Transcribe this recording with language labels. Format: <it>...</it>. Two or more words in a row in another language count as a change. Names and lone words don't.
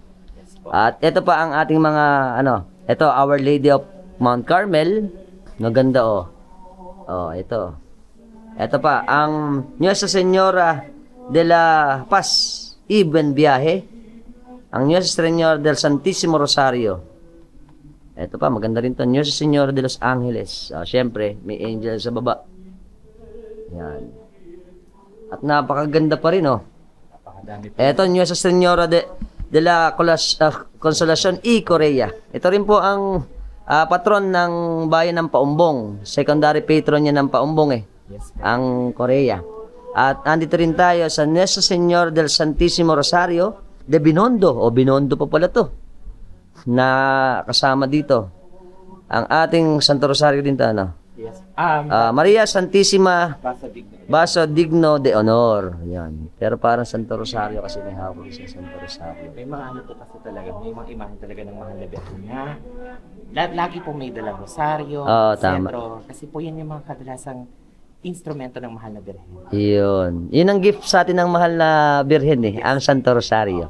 <tl>At ito pa ang ating mga ito Our Lady of Mount Carmel. Maganda ito. Ito pa ang Nuestra Señora de la Paz, Ibn Biyahe. Ang Nuestra Señora del Santísimo Rosario. Ito pa, maganda rin to. Nuestra Señora de los Angeles. Siyempre, may angel sa baba. Yan. At napakaganda pa rin, Napakadami po. Ito, Nuestra Señora de la Consolacion y Korea. Ito rin po ang patron ng bayan ng Paumbong. Secondary patron niya ng Paumbong, Yes po. ang Korea. At andito rin tayo sa Nuestra Señora del Santísimo Rosario de Binondo. Binondo pa pala to. Na kasama dito. Ang ating Santo Rosario din to, Yes. Maria Santissima Basa digno. Baso Digno de Honor. Yan. Pero parang Santo Rosario kasi may hawak sa Santo Rosario. May mga ano po kasi talaga, may mga imahe talaga ng mahal na Birhen na lagi po may dalang rosaryo, Oo, tama. sentro, kasi po yan yung mga kadalasang instrumento ng mahal na Birhen. Yun. Yun ang gift sa atin ng mahal na Birhen ang Santo Rosario.</tl>